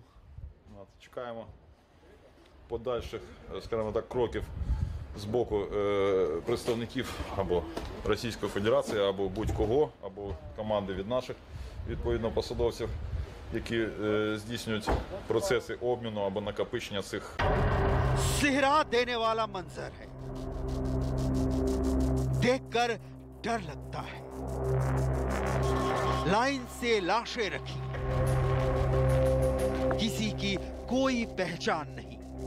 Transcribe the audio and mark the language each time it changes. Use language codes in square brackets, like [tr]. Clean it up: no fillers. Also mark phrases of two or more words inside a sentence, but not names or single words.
[uk] Чекаємо подальших, скажімо так, кроків з боку представників або Російської Федерації, або будь-кого, або команди від наших, відповідно, посадовців, які здійснюють процеси обміну або накопичення цих. [hi] सिहरा देने वाला मंजर है, देखकर डर लगता है। लाइन से लाशें रखी, किसी की कोई पहचान नहीं।